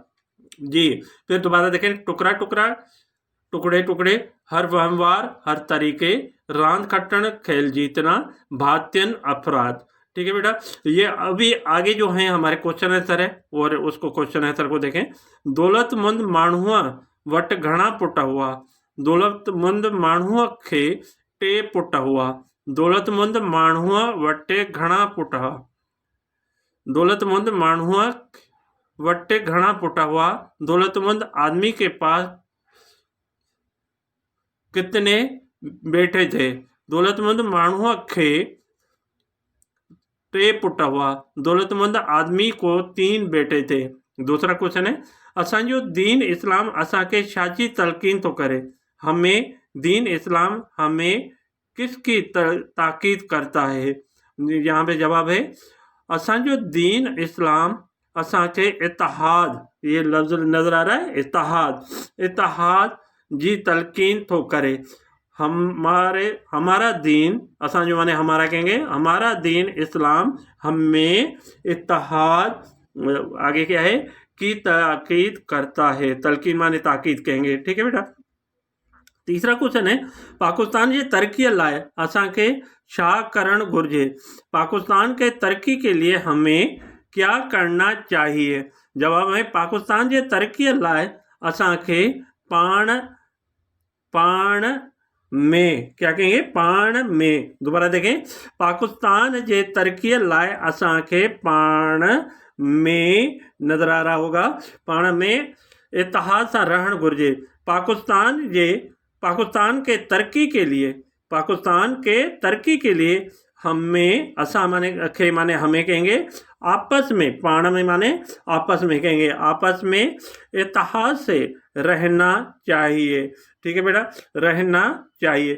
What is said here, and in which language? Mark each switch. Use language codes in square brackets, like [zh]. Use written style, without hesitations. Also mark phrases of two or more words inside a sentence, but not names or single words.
[ur] جی پھر دوبارہ دیکھیں، ٹکڑے ہر وہوار ہر طریقے, [sd] रांद खट्टन [ur] کھیل جیتنا، بھاتین اپرادھ. ٹھیک ہے بیٹا، یہ ابھی آگے جو ہے ہمارے کویسچن آنسر ہے، اور اس کو کویسچن آنسر کو دیکھیں. [sd] दौलतमंद माण्हुआ वट घणा पुट हुआ, दौलतमंद माण्हुआ खे टे पुट हुआ, दौलतमंद माण्हुआ वटे घणा पुट हुआ, दौलतमंद माण्हुआ वटे घणा पुट हुआ, [ur] دولت مند آدمی کے پاس کتنے بیٹے تھے, [sd] दौलतमंद माण्हुआ खे टे पुट हुआ, [ur] دولت مند آدمی کو 3 بیٹے تھے. دوسرا کویسچن ہے, [sd] असांजो दीन इस्लाम असांखे छाची तलकीन तो करे, [ur] ہمیں دین اسلام ہمیں کس کی تاکید کرتا ہے. یہاں پہ جواب ہے, [sd] असांजो दीन इस्लाम असांखे इत्तेहाद, [ur] یہ لفظ نظر آ رہا ہے, [sd] इत्तेहाद जी तलकीन तो करे, [ur] ہمارا دین، اسانجو مانے ہمارا کہیں گے، ہمارا دین اسلام ہمیں اتحاد، آگے کیا ہے، کی تاکید کرتا ہے. تلقین مانے تاکید کہیں گے، ٹھیک ہے بیٹا. تیسرا کویسچن ہے, [sd] पाकिस्तान जे तरक्की लाए असांखे छा करण घुर्जे। [ur] پاکستان کے ترقی کے لیے ہمیں کیا کرنا چاہیے. جواب ہے, [sd] पाकिस्तान जे तरक्की लाए असांखे पाण में, [ur] کیا کہیں گے, [sd] पाण में, [ur] دوبارہ دیکھیں, [sd] पाकिस्तान जे तरक्की लाए असांखे पाण में, [ur] نظر آ رہا ہوگا, [sd] पाण में इत्तेहाद सां रहण घुर्जे। [ur] پاکستان کے ترقی کے لیے، پاکستان کے ترقی کے لیے ہمیں، اسا مانے کھے مانے ہمیں کہیں گے، آپس میں, [sd] पाण में [ur] مانے آپس میں کہیں گے، آپس میں اتحاد سے رہنا چاہیے، ٹھیک ہے بیٹا، رہنا چاہیے.